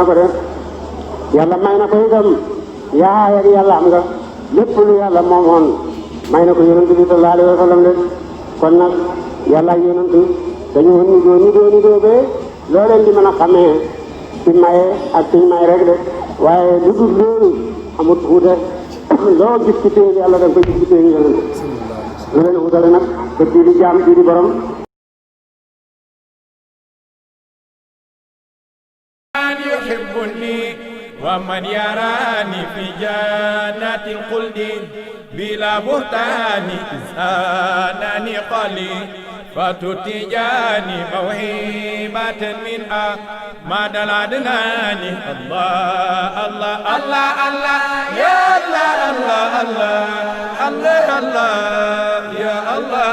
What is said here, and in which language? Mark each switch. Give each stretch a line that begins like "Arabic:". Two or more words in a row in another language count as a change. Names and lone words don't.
Wolof: ko de yàlla may na ko itam yaay ak yàlla am nga lépp lu yàlla moomoon may na ko yonent bi
Arabic: صلى الله عليه وسلم
Wolof: de kon nag yàlla ak yonent dañoo nidoo bee loo leen di mën a xamee ci maye ak ci may rek de waaye lu dul loolu amut wuute loo gis ci téere yàlla da nga koy gis ci téere yonent lu leen wutale nag ba bii di jaam bii di borom
Arabic: ومن يراني في جنات الخلد بلا بهتان إنسانني قليل فتتجاني موهبة من أحمد العدنان الله الله الله الله يا الله الله الله الله الله يا الله